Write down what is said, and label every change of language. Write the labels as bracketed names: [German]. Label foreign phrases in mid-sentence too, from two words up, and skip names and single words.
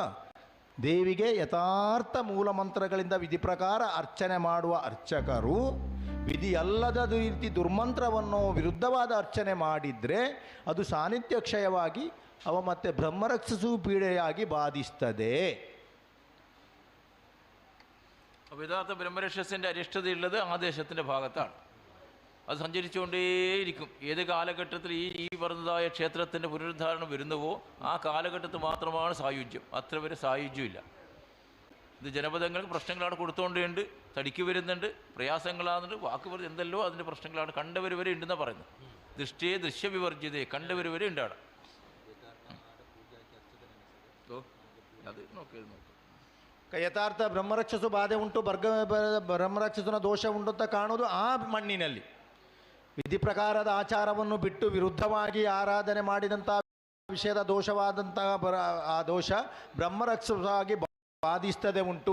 [Kannada] ದೇವಿಗೆ ಯಥಾರ್ಥ ಮೂಲ ಮಂತ್ರಗಳಿಂದ ವಿಧಿ ಪ್ರಕಾರ ಅರ್ಚನೆ ಮಾಡುವ ಅರ್ಚಕರು ವಿಧಿಯಲ್ಲದ ರೀತಿ ದುರ್ಮಂತ್ರವನ್ನು ವಿರುದ್ಧವಾದ ಅರ್ಚನೆ ಮಾಡಿದರೆ ಅದು ಸಾನ್ನಿಧ್ಯ ಕ್ಷಯವಾಗಿ ಅವ ಮತ್ತೆ ಬ್ರಹ್ಮರಕ್ಷಸು ಪೀಡೆಯಾಗಿ ಬಾಧಿಸ್ತದೆ. [Malayalam] യഥാർത്ഥ ബ്രഹ്മരക്ഷസിൻ്റെ അരിഷ്ടതയുള്ളത് ആദേശത്തിൻ്റെ ഭാഗത്താണ്. അത് സഞ്ചരിച്ചുകൊണ്ടേയിരിക്കും. ഏത് കാലഘട്ടത്തിൽ ഈ പറഞ്ഞതായ ക്ഷേത്രത്തിൻ്റെ പുനരുദ്ധാരണം വരുന്നുവോ ആ കാലഘട്ടത്തിൽ മാത്രമാണ് സായുജ്യം. അത്ര വരെ സായുജ്യമില്ല. ഇത് ജനപദങ്ങൾക്ക് പ്രശ്നങ്ങളാണ് കൊടുത്തുകൊണ്ടേണ്ട്, തടിക്ക് വരുന്നുണ്ട്, പ്രയാസങ്ങളാകുന്നുണ്ട്, വാക്ക് വരുന്നത് എന്തെല്ലോ അതിൻ്റെ പ്രശ്നങ്ങളാണ്. കണ്ടവർ വരെ ഉണ്ടെന്നാണ് പറയുന്നത്. ദൃഷ്ടിയെ ദൃശ്യവിവർജിതയെ കണ്ടവർ വരെ ഉണ്ട് അവിടെ. അത് നോക്കിയത് [Kannada] ಯಥಾರ್ಥ ಬ್ರಹ್ಮರಕ್ಷಸು ಬಾಧೆ ಉಂಟು, ಬ್ರಹ್ಮರಕ್ಷಸನ ದೋಷ ಉಂಟು ಅಂತ ಕಾಣೋದು ಆ ಮಣ್ಣಿನಲ್ಲಿ. ವಿಧಿ ಪ್ರಕಾರದ ಆಚಾರವನ್ನು ಬಿಟ್ಟು ವಿರುದ್ಧವಾಗಿ ಆರಾಧನೆ ಮಾಡಿದಂಥ ವಿಷಯದ ದೋಷವಾದಂತಹ ಆ ದೋಷ ಬ್ರಹ್ಮರಕ್ಷಸಾಗಿ ಬಾಧಿಸ್ತದೆ ಉಂಟು.